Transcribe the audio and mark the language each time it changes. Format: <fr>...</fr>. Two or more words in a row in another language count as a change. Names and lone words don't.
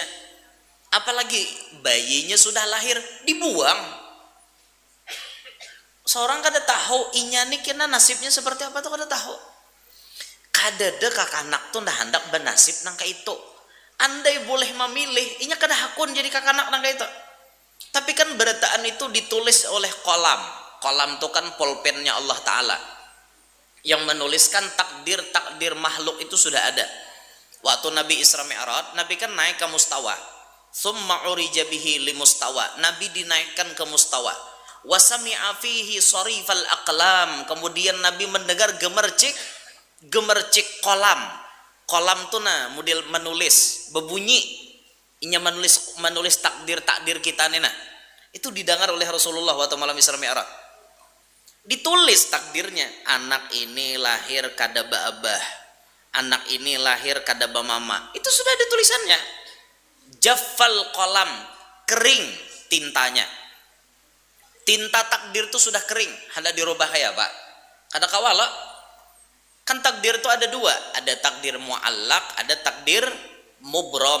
<id>Apalagi bayinya sudah lahir dibuang.</id> <bjn>Seorang kada tahu inya nih kena nasibnya seperti apa tuh kada tahu. Kada de kakanak tuh ndah hendak bernasib nang kayak itu. Andai boleh memilih, inya kada hakun jadi kakanak nang kayak itu. Tapi kan berataan itu ditulis oleh kolam.</bjn> <id>Kolam itu kan pulpennya Allah Ta'ala, yang menuliskan takdir makhluk itu sudah ada. Waktu Nabi Isra Mi'raj, Nabi kan naik ke mustawa.</id> <ar>Tsumma urija bihi li mustawa.</ar> <id>Nabi dinaikkan ke mustawa.</id> <ar>Wa sami'a fihi sarifal aqlam.</ar> <id>Kemudian Nabi mendengar gemercik kolam.</id> <bjn>Kolam tuh nah model menulis, berbunyi. Inya menulis takdir kita nih nah.</bjn> <id>Itu didengar oleh Rasulullah waktu malam Isra Mi'raj.</id> <bjn>Ditulis takdirnya, anak ini lahir kada abah, anak ini lahir kada mama.</bjn> <id>Itu sudah ada tulisannya.</id> <ar>Jaffal kolam,</ar> <id>kering tintanya. Tinta takdir itu sudah kering, hendak dirubah ya Pak.</id> <bjn>Kada kawala.</bjn> <id>Kan takdir itu ada dua, ada takdir muallak, ada takdir mubrom.</id>